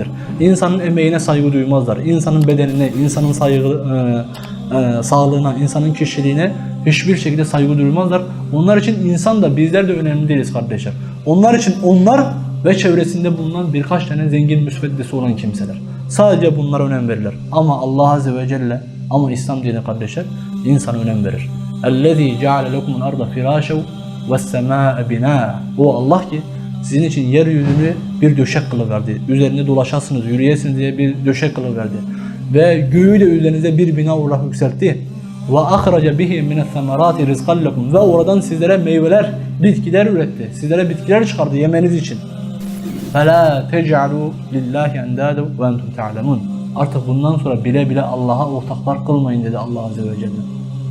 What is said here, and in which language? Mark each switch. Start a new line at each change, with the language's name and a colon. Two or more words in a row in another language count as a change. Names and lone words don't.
Turkish: İnsanın emeğine saygı duymazlar. İnsanın bedenine, insanın sağlığına, insanın kişiliğine hiçbir şekilde saygı duymazlar. Onlar için insan da bizler de önemli değiliz kardeşler. Onlar için onlar ve çevresinde bulunan birkaç tane zengin müsveddesi olan kimseler. Sadece bunlara önem verirler. Ama Allah
Arabic: عز وجل,
Turkish: ama İslam dini kardeşler insana önem verir.
Arabic: اَلَّذ۪ي جَعَلَ لَكُمُ الْاَرْضَ فِرَاشَوْ وَالسَّمَاءَ بِنَاءً.
Turkish: O Allah ki sizin için yeryüzünü bir döşek kılıverdi. Üzerinde dolaşasınız, yürüyesiniz diye bir döşek kılıverdi. Ve göğü de üzerinize bir bina olarak yükseltti.
Arabic: وَاَخْرَجَ بِهِ مِنَ الثَّمَرَاتِ رِزْقًا لَكُمْ.
Turkish: Ve oradan sizlere meyveler, bitkiler üretti. Sizlere bitkiler çıkardı yemeniz için.
Arabic: فَلَا تَجْعَلُوا لِلّٰهِ اَنْدَادًا وَاَنْتُمْ تَعْلَمُونَ.
Turkish: Artık bundan sonra bile bile Allah'a ortaklar kılmayın dedi Allah
Arabic: عز وجل.